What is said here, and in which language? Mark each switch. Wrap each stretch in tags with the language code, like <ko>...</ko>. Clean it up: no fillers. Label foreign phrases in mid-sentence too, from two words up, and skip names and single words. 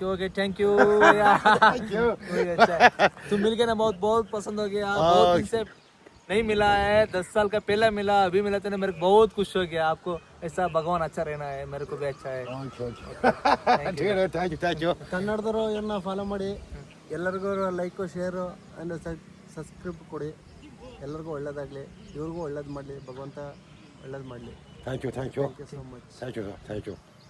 <en>OK, thank you.</en> <hi>तुम मिल के ना बहुत बहुत पसंद हो गया। बहुत दिन से नहीं मिला है, 10 साल का पहले मिला, अभी मिला तो मेरे को बहुत खुश हो गया। आपको ऐसा भगवान अच्छा रहना है, मेरे को भी अच्छा है।</hi> <en>thank you.</en> <kn>ಕನ್ನಡದವರು ಏನ ಫಾಲೋ ಮಾಡಿ ಎಲ್ಲರಿಗೂ</kn> <en>like share and subscribe</en> <kn>ಕೊಡಿ. ಎಲ್ಲರಿಗೂ ಒಳ್ಳೇದಾಗಲಿ, ಇವ್ರಿಗೂ ಒಳ್ಳೇದು ಮಾಡಲಿ, ಭಗವಂತ ಒಳ್ಳೇದು ಮಾಡಲಿ.</kn> <en>thank you thank you so much. thank you.</en>